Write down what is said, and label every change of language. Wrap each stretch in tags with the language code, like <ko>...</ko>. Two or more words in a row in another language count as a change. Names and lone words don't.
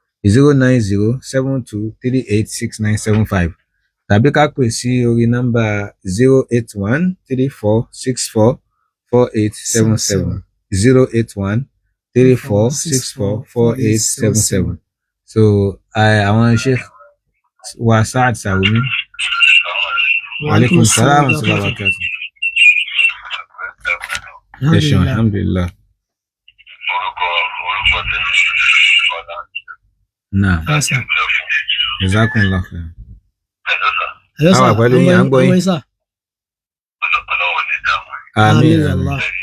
<yo>09072386975 tàbí ká pè sí orí nọ́mbà 08134644877 08134644877 so àwọn Sheikh wa Saad Sarumi</yo> <ar>عليكم السلام ورحمة الله وبركاته. Alhamdulillah. Naam. جزاكم الله خيرا.</ar> <yo>Àwọn àpẹẹlẹ yìí à ń gbọ́ yín. Àmín Allah.</yo>